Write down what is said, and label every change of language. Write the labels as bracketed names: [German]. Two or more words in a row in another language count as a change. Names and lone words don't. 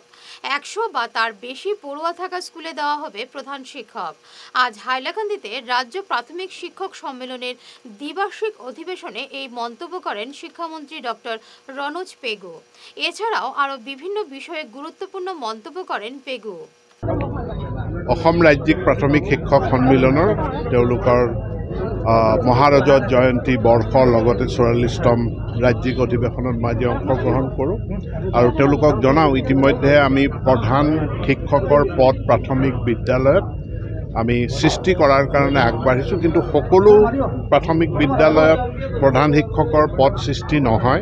[Bangla] 100 বা তার বেশি পড়ুয়া থাকা স্কুলে দেওয়া হবে প্রধান শিক্ষক। আজ হাইলাকান্দিতে রাজ্য প্রাথমিক শিক্ষক সম্মেলনের দ্বিবার্ষিক অধিবেশনে এই মন্তব্য করেন শিক্ষামন্ত্রী ডক্টর রনোজ পেগু। এছাড়াও আরও বিভিন্ন বিষয়ে গুরুত্বপূর্ণ মন্তব্য করেন পেগু। [Assamese] অসম ৰাজ্যিক প্ৰাথমিক শিক্ষক সন্মিলনৰ তেওঁলোকৰ মহাৰজত জয়ন্তী বৰ্ষৰ লগতে 44তম ৰাজ্যিক অধিৱেশনত মই আজি অংশগ্ৰহণ কৰোঁ আৰু তেওঁলোকক জনাওঁ ইতিমধ্যে আমি প্ৰধান শিক্ষকৰ পদ প্ৰাথমিক বিদ্যালয়ত আমি সৃষ্টি কৰাৰ কাৰণে আগবাঢ়িছোঁ, কিন্তু সকলো প্ৰাথমিক বিদ্যালয়ত প্ৰধান শিক্ষকৰ পদ সৃষ্টি নহয়।